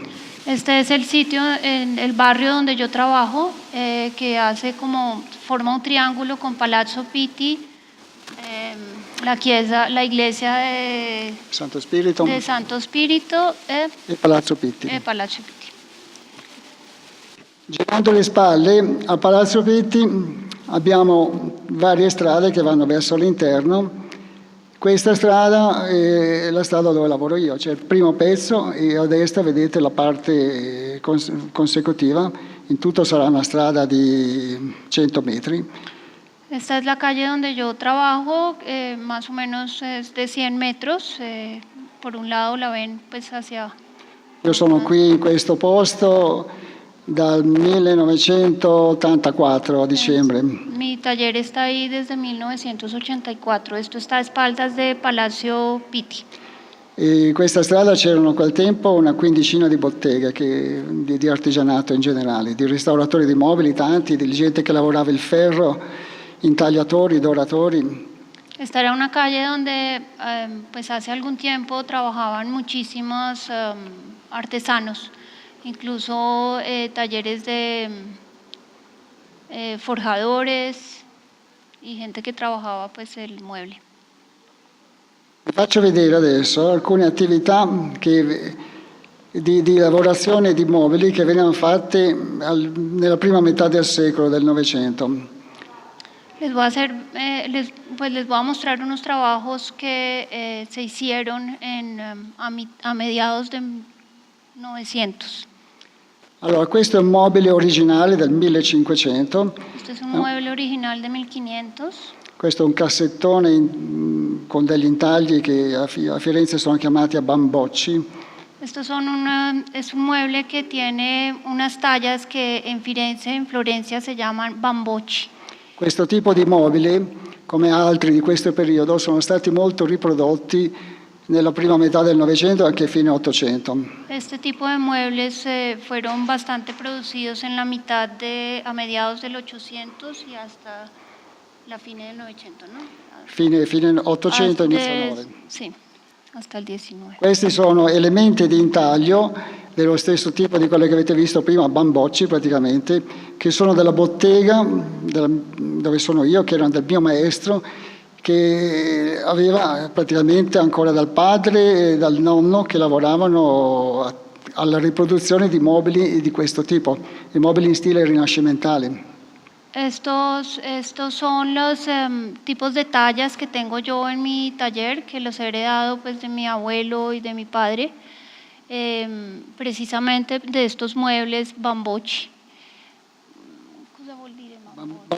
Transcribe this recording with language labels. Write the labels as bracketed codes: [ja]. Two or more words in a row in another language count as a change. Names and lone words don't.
[es] Este es el sitio, el barrio donde yo trabajo, que forma un triángulo con Palazzo Pitti, la iglesia de Santo Spirito, [it] e Palazzo Pitti. Girando le spalle, a Palazzo Pitti abbiamo varie strade che vanno verso l'interno. Questa strada è la strada dove lavoro io, c'è il primo pezzo e a destra vedete la parte consecutiva. In tutto sarà una strada di 100 metri. [es] Esta es la calle donde yo trabajo, más o menos es de 100 metros. Por un lado la ven pues hacia... [it] Io sono qui in questo posto dal 1984 a dicembre. [es] Mi taller está ahí desde 1984. Esto está a espaldas de Palacio Pitti. [it] E in questa strada c'erano a quel tempo una quindicina di botteghe di artigianato in generale, di restauratori di mobili, tanti, di gente che lavorava il ferro, intagliatori, doratori. [es] Esta era una calle donde pues hace algún tiempo trabajaban muchísimos artesanos, incluso talleres de forjadores y gente che trabajava pues el mueble. [it] Vi faccio vedere adesso alcune attività di lavorazione di mobili che venivano fatte nella prima metà del secolo del Novecento. [es] Les voy a mostrar unos trabajos que se hicieron a mediados de 900. [it] Allora, questo è un mobile originale del 1500. [es] Este es un mueble original de 1500. [it] Questo è un cassettone con degli intagli che a Firenze sono chiamati a bambocci. [es] Estos son es un mueble que tiene unas tallas que en Florencia se llaman bambocci. [it] Questo tipo di mobili, come altri di questo periodo, sono stati molto riprodotti nella prima metà del Novecento e anche fine Ottocento. [es] Este tipo de muebles fueron bastante producidos en la mitad a mediados del 800 y hasta la fine del 900, ¿no? [it] Fine 800 inizio 9. Sì, hasta il 19. Questi sono elementi di intaglio dello stesso tipo di quello che avete visto prima, bambocci praticamente, che sono della bottega dove sono io, che erano del mio maestro, che aveva praticamente ancora dal padre e dal nonno che lavoravano alla riproduzione di mobili di questo tipo, i mobili in stile rinascimentale. [es] Estos son los tipos de tallas que tengo yo en mi taller, que los he heredado pues de mi abuelo y de mi padre, precisamente de estos muebles bambocci. [it] Cosa vuol dire bambocci?